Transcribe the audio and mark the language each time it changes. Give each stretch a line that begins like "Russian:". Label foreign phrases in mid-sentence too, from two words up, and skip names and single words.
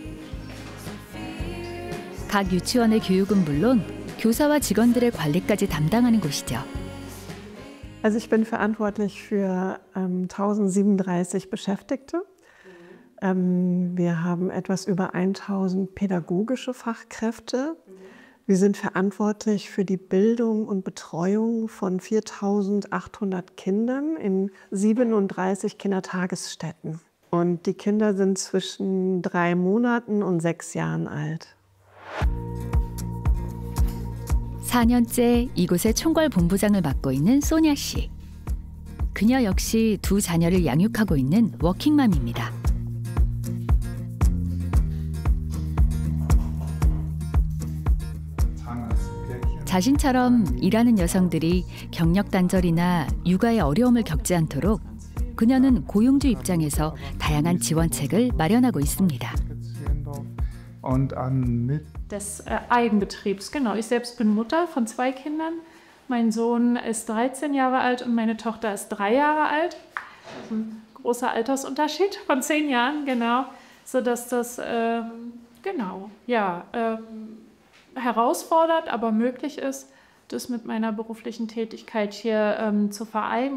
Korean: 각 유치원의 교육은 물론 교사와 직원들의 관리까지 담당하는 곳이죠.
German: Also ich bin verantwortlich für 1037 Beschäftigte. Wir haben etwas über 1000 pädagogische Fachkräfte. Wir sind verantwortlich für die Bildung und Betreuung von 4800 Kindern in 37 Kindertagesstätten. Und die Kinder sind zwischen 3 Monaten und 6 Jahren alt.
Korean: 4년째 이곳의 총괄 본부장을 맡고 있는 소냐 씨. 그녀 역시 두 자녀를 양육하고 있는 워킹맘입니다. 자신처럼 일하는 여성들이 경력 단절이나 육아의 어려움을 겪지 않도록 그녀는 고용주 입장에서 다양한 지원책을 마련하고 있습니다.
German: Des Eigenbetriebs, genau. Ich selbst bin Mutter von 2 Kindern. Mein Sohn ist 13 Jahre alt und meine Tochter ist 3 Jahre alt. Das ist ein großer Altersunterschied von 10 Jahren, genau. Sodass das, herausfordert, aber möglich ist, das mit meiner beruflichen Tätigkeit hier zu vereinen.